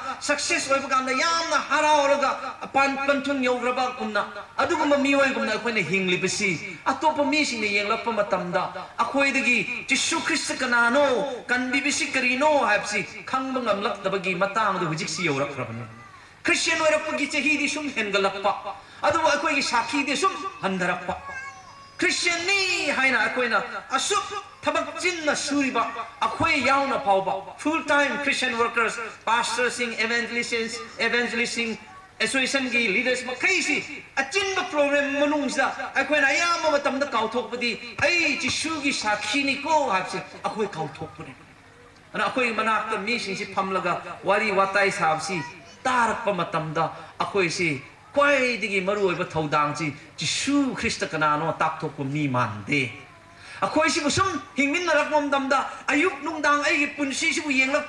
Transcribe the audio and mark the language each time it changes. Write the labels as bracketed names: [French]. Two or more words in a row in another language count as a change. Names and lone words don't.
[Manipuri] success oiba gamna yamna harauraga panthun yograba kumna aduguma mioi gumna akhoi na hingli bisi atopa mi sing ne yenglappa matamda akhoi dagi Jisu Christ kanano kanbi bisi karino habsi khangba ngamlak dabagi matang du hujik si yorak rabani Christian oirapagi chahi di sum hengalappa adu akhoi gi sakhi de sum handarappa Christian ni haina akhoi na asup tabak jinna suriba akhoi yauna pauba [English] full time Christian workers pastors [Manipuri] sing evangelists association gi leaders ma kaisi achinba program manungsa akhoi na yama matamda kauthokpadi ai Jisu gi sakhi ni ko habse akhoi kauthokpani ana akhoi manakta mi sing si phamlaga wari watai sabsi tarakpa matamda akhoi si kwaidigi maru oiba thodang ji Jisu Christ kanano takthokpa mi mande akhoi sibu sum hingmin narak momdamda ayuk nungdang aigi punsi sibu yenglakpa